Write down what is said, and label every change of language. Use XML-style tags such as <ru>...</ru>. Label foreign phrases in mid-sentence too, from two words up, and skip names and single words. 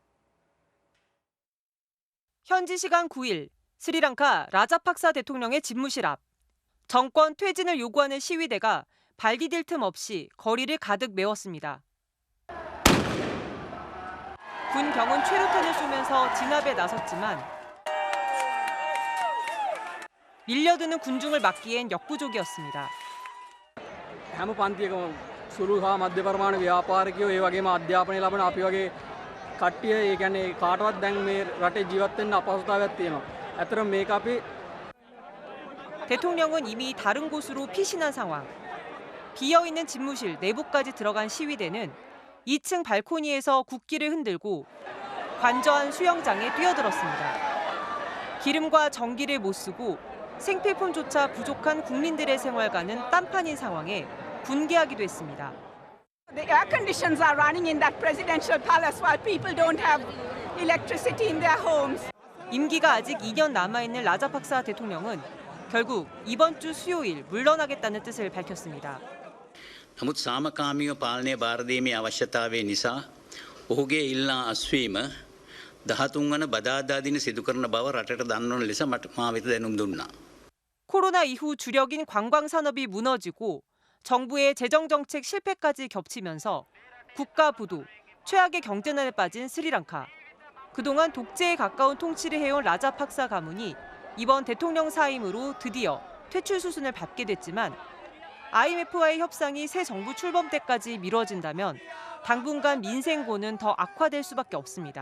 <ko>현지 시간 9일 스리랑카 라자팍사 대통령의 집무실 앞 정권 퇴진을 요구하는 시위대가 발디딜 틈 없이 거리를 가득 메웠습니다. 군 경은 최루탄을 쏘면서 진압에 나섰지만 밀려드는 군중을 막기엔 역부족이었습니다.</ko> <si>හැම පන්තියකම සුළු හා මධ්‍ය ප්‍රමාණ ව්‍යාපාරිකයෝ ඒ වගේම අධ්‍යාපනය ලබන අපි වගේ කට්ටිය ඒ කියන්නේ කාටවත් දැන් මේ රටේ ජීවත් වෙන්න අපහසුතාවයක් තියෙනවා. ඇත්තටම මේක අපි</si> <ko>대통령은 이미 다른 곳으로 피신한 상황. 비어있는 집무실 내부까지 들어간 시위대는 2층 발코니에서 국기를 흔들고 관저안 수영장에 뛰어들었습니다. 기름과 전기를 못 쓰고 생필품조차 부족한 국민들의 생활과는 딴판인 상황에 분개하기도 했습니다.</ko> <en>The air conditions are running in that presidential palace while people don't have electricity in their homes.</en> <ko>임기가 아직 2년 남아있는 라자팍사 대통령은 결국 이번 주 수요일 물러나겠다는 뜻을 밝혔습니다.</ko> <si>නමුත් සාමකාමීව පාලනය බාර දීමේ අවශ්‍යතාවය නිසා ඔහුගේ ඉල්ලා අස්වීම 13 වන බදාදා දින සිදු කරන බව රටට දන්වන ලෙස මා වෙත දැනුම් දුන්නා.</si> <ko>코로나 이후 주력인 관광 산업이 무너지고 정부의 재정 정책 실패까지 겹치면서 국가 부도, 최악의 경제난에 빠진 스리랑카. 그동안 독재에 가까운 통치를 해온 라자팍사 가문이 이번 대통령 사임으로 드디어 퇴출 수순을 밟게 됐지만 IMF와의 협상이 새 정부 출범 때까지 미뤄진다면 당분간 민생고는 더 악화될 수밖에 없습니다.</ko>